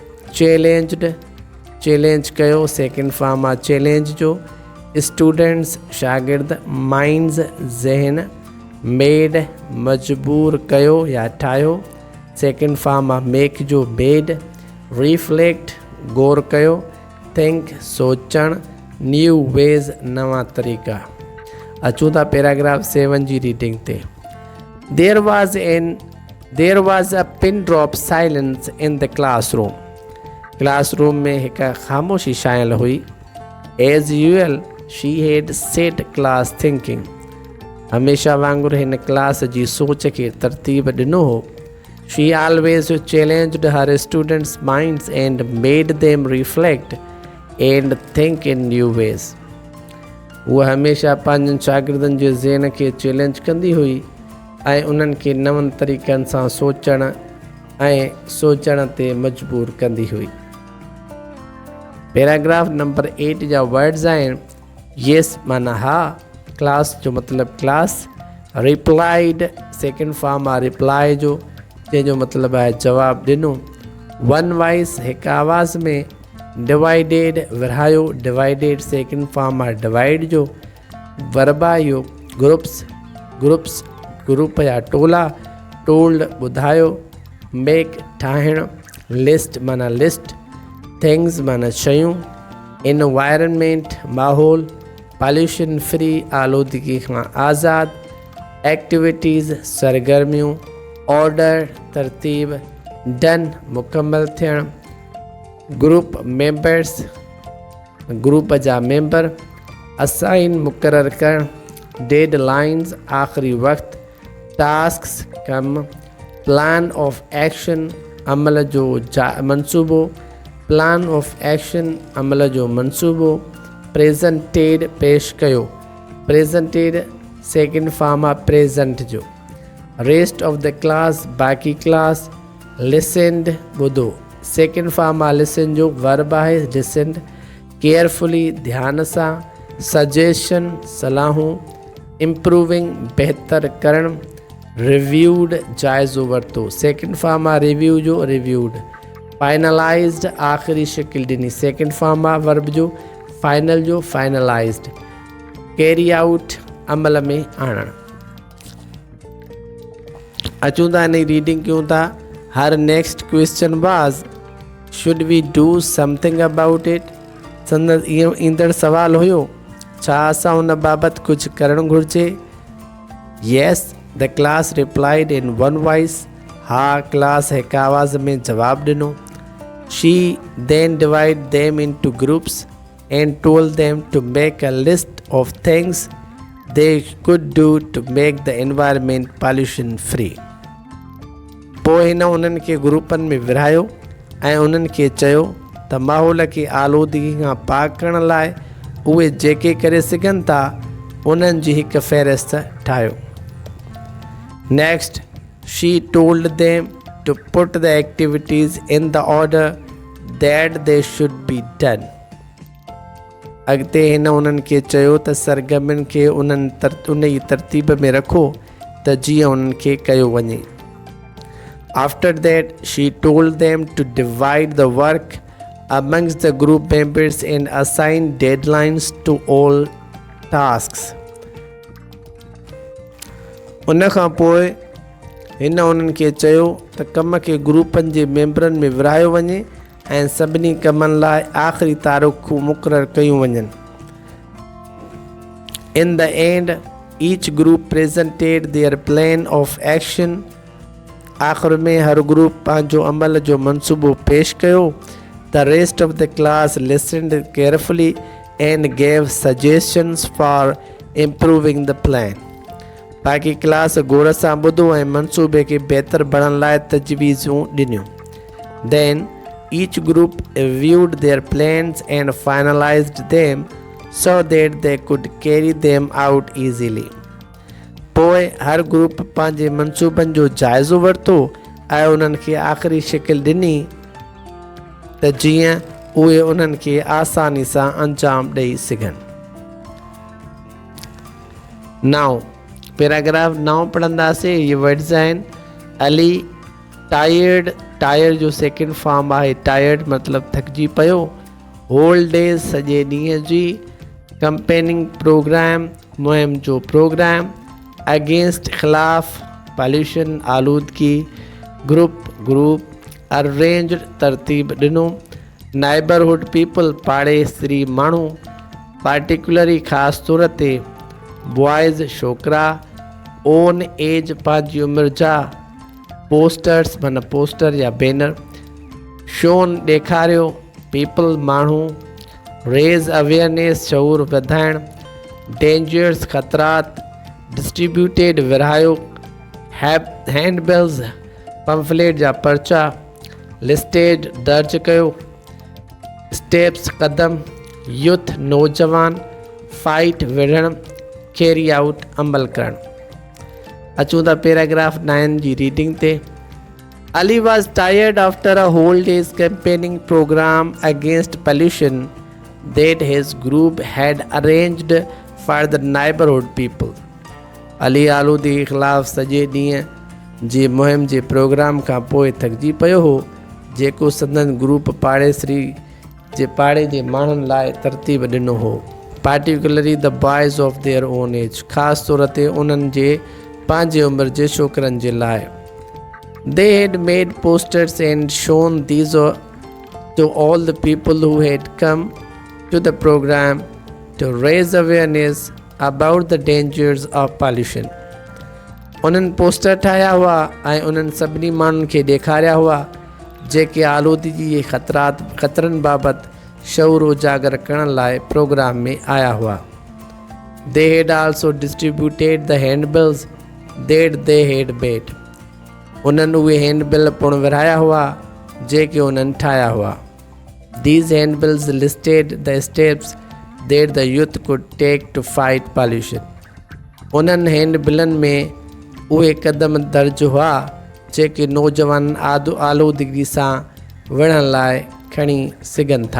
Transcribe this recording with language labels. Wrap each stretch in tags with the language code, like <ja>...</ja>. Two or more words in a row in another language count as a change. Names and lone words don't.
<sd>चैलेंज कयो</sd> <en>second form</en> <sd>आहे चैलेंज जो, स्टूडेंट्स शागिर्द, माइंड्स ज़हन, मेड मजबूर कयो या ठाहियो,</sd> <en>second form</en> <sd>आहे मेक जो मेड, रिफ्लेक्ट गौर कयो, थिंक सोचणु,</sd> <en>new ways</en> <sd>नवां तरीक़ा। अचूं था पैराग्राफ 7 जी रीडिंग ते।</sd> <en>There was a pin drop silence in the classroom</en> <sd>में हिकु ख़ामोशी शामिल हुई।</sd> <en>As usual she had set class thinking,</en> <sd>हमेशा वांगुरु हिन क्लास जी सोच खे तरतीब ॾिनो हो।</sd> <en>She always challenged her students' minds and made them reflect and think in new ways.</en> <sd>उहा हमेशा पंहिंजनि शागिर्दनि जे ज़हन खे चैलेंज कंदी हुई ऐं उन्हनि खे नवनि तरीक़नि सां सोचण ते मजबूर कंदी हुई।</sd> <en>paragraph number</en> <sd>8 जा वर्ड्स आहिनि। येस माना हा, क्लास जो मतिलबु क्लास,</sd> <en>replied second form</en> <sd>आहे रिप्लाई जो जंहिंजो मतिलबु आहे जवाबु ॾिनो,</sd> <en>one voice</en> <sd>हिकु आवाज़ में, डिवाइडेड विरहायो,</sd> <en>divided second form</en> <sd>आहे डिवाइड जो, वर्बायो ग्रुप या टोला, टोल्ड ॿुधायो, मेक ठाहिणु, लिस्ट माना लिस्ट, थिंग्स माना शयूं, इनवायरनमेंट माहौल,</sd> <en>pollution free</en> <sd>आलूदगी खां आज़ाद, एक्टिविटीज़ सरगर्मियूं, ऑर्डर तरतीब, डन मुकम्मल थियण,</sd> <en>group members group</en> <sd>जा मेंबर, असाइन मुक़रर करण, डेडलाइंस आख़िरी वक्त, टास्क्स कम,</sd> <en>plan of action</en> <sd>अमल जो मंसूबो,</sd> <en>plan of action</en> <sd>अमल जो मंसूबो, प्रेज़ेंटेड पेश कयो,</sd> <en>presented second form</en> <sd>आहे प्रेज़ेंट जो,</sd> <en>rest of the class</en> <sd>बाक़ी क्लास, लिसेंड ॿुधो,</sd> <en>second form</en> <sd>आहे लिसन जो, वर्ब आहे लिसेंड, केयरफुली ध्यान सां, सजेशन सलाहूं, इम्प्रूविंग बहितर करण, रिव्यूड जाइज़ो वरितो,</sd> <en>second form</en> <sd>आहे रिव्यू जो, रिव्यूड, फाइनलाइज्ड आख़िरी शिकिल ॾिनी,</sd> <en>second form</en> <sd>आहे वर्ब जो, फाइनल जो, फाइनलाइज्ड,</sd> <en>carry out</en> <sd>अमल में आणणु। अचूं था इन रीडिंग कयूं था।</sd> <en>Her next question was should we do something about it,</en> <sd>संदसि इहो ईंदड़ सवाल हुयो छा असां उन बाबति कुझु करणु घुरिजे।</sd> <en>Yes the class replied in one voice,</en> <sd>हा क्लास हिकु आवाज़ में जवाबु ॾिनो।</sd> <en>She then divide them into two groups and told them to make a list of things they could do to make the environment pollution free.</en> <sd>पोइ हिन उन्हनि खे ग्रुपनि में विरहायो ऐं उन्हनि खे चयो त माहौल खे आलूदगी खां पाक करण लाइ उहे जेके करे सघनि था उन्हनि जी हिकु फ़हिरिस्त ठाहियो।</sd> <en>Next she told them to put the activities in the order that they should be done.</en> <sd>अॻिते हिन उन्हनि खे चयो त सरगर्मियुनि खे उन जी तरतीब में रखो त जीअं उन्हनि खे कयो वञे।</sd> <en>After that, she told them to divide the work amongst the group members and assign deadlines to all tasks.</en> <sd>उन खां पोइ हिन उन्हनि खे चयो त कम खे ग्रुपनि जे मेंबरनि में विरहायो वञे ऐं सभिनी कमनि लाइ आख़िरी तारीख़ूं मुक़ररु कयूं वञनि।</sd> <en>In the end, each group presented their plan of action.</en> <sd>आख़िर में हर ग्रुप पंहिंजो अमल जो मंसूबो पेश कयो।</sd> <en>The rest of the class listened carefully and gave suggestions for improving the plan.</en> <sd>बाक़ी क्लास गौर सां ॿुधो ऐं मंसूबे खे बहितर बणण लाइ तजवीज़ूं ॾिनियूं।</sd> <en>Then each group reviewed their plans and finalized them so that they could carry them out easily.</en> <sd>पोइ हर ग्रुप पंहिंजे मंसूबनि जो जाइज़ो वरितो ऐं उन्हनि खे आख़िरी शिकिल ॾिनी त जीअं उहे उन्हनि खे आसानी सां अंजाम ॾेई सघनि। नाउ पैराग्राफ 9 पढ़ंदासीं। ये वर्ड्स आहिनि अली टायर्ड, टायर्ड जो</sd> <en>second form</en> <sd>आहे टायर्ड मतिलबु थकिजी पियो।</sd> <en>whole day's</en> <sd>सॼे ॾींहं जी।</sd> <en>campaigning program</en> <sd>मुहिम जो प्रोग्राम। अगेंस्ट खिलाफ पॉल्यूशन आलूदगी। ग्रुप अरेंज तरतीब ॾिनो।</sd> <en>neighborhood people</en> <sd>पाड़ेसरी माण्हू। पार्टिकुलरली ख़ासि तौर ते बॉयज़ छोकिरा।</sd> <en>own age</en> <sd>पंहिंजी उमिरि जा। पोस्टर्स माना पोस्टर या बैनर। शोन ॾेखारियो। पीपल माण्हू।</sd> <en>raise awareness</en> <sd>शऊर वधाइण। डेंजर्स ख़तरात। डिस्ट्रीब्यूटेड विरहायो। हैंडबिल्स पंफलेट जा पर्चा। लिस्टेड दर्ज कयो। स्टेप्स कदम। यूथ नौजवान। फाइट विढ़ण। कैरी आउट अमल करण। अचूं था पैराग्राफ 9 जी रीडिंग ते।</sd> <en>Ali was tired after a whole day's campaigning program against pollution that his group had arranged for the neighborhood people.</en> <sd>अली आलूदगी के ख़िलाफ़ सॼे ॾींहं जी मुहिम जे प्रोग्राम खां पोइ थकिजी पियो हो जेको संदन ग्रुप पाड़ेसरी जे पाड़े जे माण्हुनि लाइ तरतीब ॾिनो हो।</sd> <en>Particularly the boys of their own age.</en> <sd>ख़ासि तौर ते उन्हनि जे पंहिंजे उमिरि जे छोकिरनि जे लाइ।</sd> <en>They had made posters and shown these to all the people who had come to the program to raise awareness about the dangers of pollution.</en> <sd>उन्हनि पोस्टर ठाहिया हुआ ऐं उन्हनि सभिनी माण्हुनि खे ॾेखारिया हुआ जेके आलूदगी जे ख़तरनि बाबति शऊर उजागर करण लाइ प्रोग्राम में आया हुआ.</sd> <en>They had also distributed the handbills that they had made.</en> <sd>उन्हनि उहे हैंडबिल पिणु विरहाया हुआ जेके उन्हनि ठाहिया हुआ.</sd> <en>These handbills listed the steps that the youth could take to fight pollution.</en> <sd>उन्हनि हैंडबिलनि में उहे क़दम दर्ज हुआ जेके नौजवान आलूदगी सां विढ़ण लाइ खणी सघनि था.</sd>